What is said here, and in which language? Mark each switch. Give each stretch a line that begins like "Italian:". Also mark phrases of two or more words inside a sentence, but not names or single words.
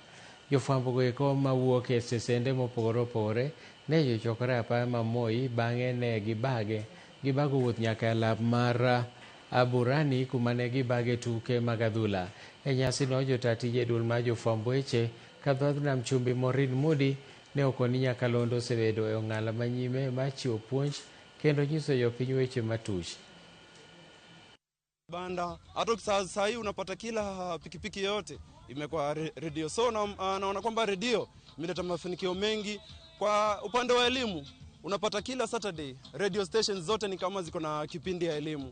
Luo (Kenya and Tanzania): Jofwambo go eko mawuok e stesende mopogore opogore ne jochokore apaya ma Moi bang'e ne gibago wuoth nyaka lab mar Aburani kuma ne gibage tuke mag adhula. E nyasi no jota tije duol mar jofwamb weche kadhodh nam chumbi Maureen Mudi ne okoni nyakalondo osebedo e ong'ala manyime mar chiwo puonj kendo nyiso jopiny weche matuch.
Swahili: Banda hata saa hii unapata kila pikipiki yote imekuwa redio, so naona kwamba redio imeleta mafanikio mengi. Kwa upande wa elimu unapata kila Saturday radio stations zote ni kama ziko na kipindi ya elimu.